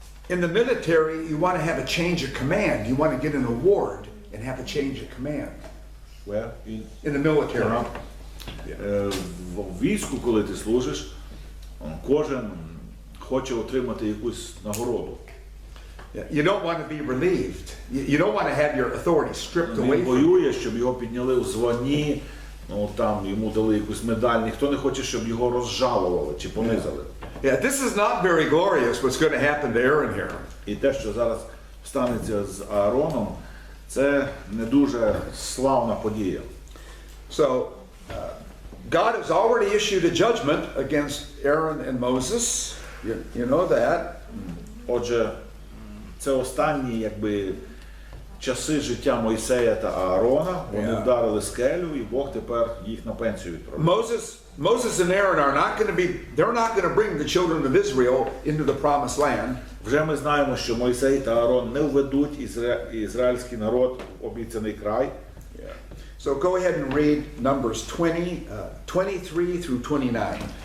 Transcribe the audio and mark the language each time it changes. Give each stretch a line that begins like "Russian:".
English: In the military, you want to have a change of command. You want to get an award and have a change of command. Where? In the military.
Ukrainian: В війську, коли ти служиш, кожен хоче отримати якусь нагороду.
English: You don't want to be relieved. You don't want to have your authority stripped away
Ukrainian: Він воює, щоб його підняли у званні, там йому дали якусь медаль. Ніхто не хоче, щоб його розжалували чи понизили.
English: Yeah, this is not very glorious what's going to happen to Aaron here.
Ukrainian: І те, що зараз станеться з Аароном, це не дуже славна подія.
English: So, God has already issued a judgment against Aaron and Moses. You know that.
Ukrainian: Отже, це останні часи життя Мойсея та Аарона. Вони вдарили скелю, і Бог тепер їх на пенсію відправив.
English: Moses and Aaron are not going to be, they're not going to bring the children of Israel into the promised land.
Ukrainian: Вже ми знаємо, що Мойсей та Аарон не введуть ізраїльський народ в обіцяний край.
English: So go ahead and read Numbers 23 through 29.